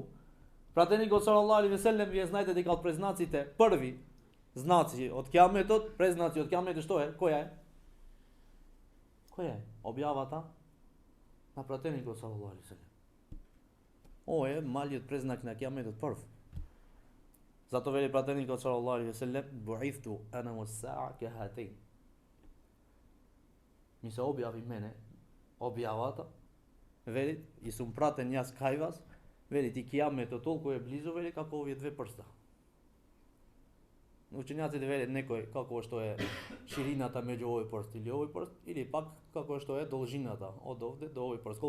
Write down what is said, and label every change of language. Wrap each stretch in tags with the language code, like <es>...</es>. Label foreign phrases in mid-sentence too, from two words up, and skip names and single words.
<mk>Пратеникот</mk> <ar>صلى الله عليه وسلم,</ar> <mk>вие знаете дека од признаците први знаци од кијаметот, признаци од кијаметот што е? Која е? Која е? Објавата на пратеникот</mk> <ar>صلى الله عليه وسلم.</ar> <mk>Ова е малиот признак на кијаметот прв. Зато вели пратеникот</mk> <ar>صلى الله عليه وسلم: "بعثت أنا والساعة كهاتين."</ar> <mk>Ми се објави мене објавата, вели, и сум пратен јас кај вас, вели ти кијаметот толку е близу, вели како овие две прста. Учењаците велат некој како што е ширината меѓу овој прст или овој прст, или пак како што е должината од овде до овој прст.</mk>